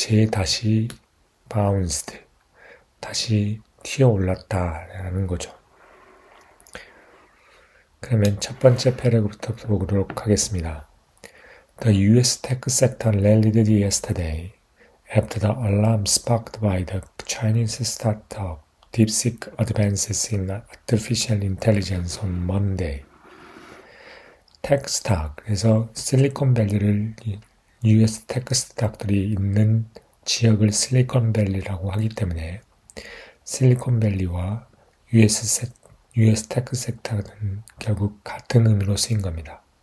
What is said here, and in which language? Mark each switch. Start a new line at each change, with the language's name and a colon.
Korean: 다시 바운스드, 다시 튀어 올랐다라는 거죠. 그러면 첫 번째 패러그부터 보도록 하겠습니다.
English: The U.S. tech sector rallied yesterday after the alarm sparked by the Chinese startup DeepSeek advances in artificial intelligence on Monday.
Korean: 테크 스탁, 그래서 실리콘밸리를 US 테크 스탁들이 있는 지역을 실리콘밸리라고 하기 때문에 실리콘밸리와 US 테크 섹터는 결국 같은 의미로 쓰인 겁니다.